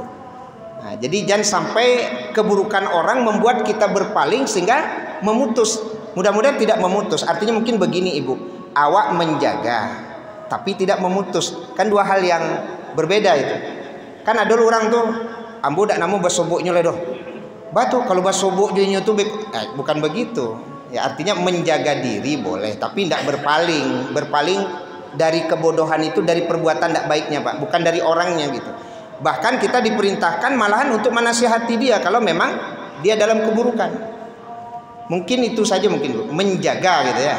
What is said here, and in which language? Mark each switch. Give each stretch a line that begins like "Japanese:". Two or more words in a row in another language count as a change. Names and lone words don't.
Indonesian: Nah, jadi jangan sampai keburukan orang membuat kita berpaling sehingga memutus. Mudah-mudahan tidak memutus. Artinya mungkin begini ibu, awak menjaga tapi tidak memutus, kan dua hal yang berbeda itu. Kan ada orang tuh,
Minangkabau: ambo dak namu basoboknya ledoh. Batu kalau basoboknya tuh bukan begitu.
Indonesian: Ya artinya menjaga diri boleh, tapi tidak berpaling. Berpaling dari kebodohan itu dari perbuatan tidak baiknya Pak, bukan dari orangnya gitu. Bahkan kita diperintahkan malahan untuk menasihati dia kalau memang dia dalam keburukan. Mungkin itu saja mungkin Bu, menjaga gitu ya.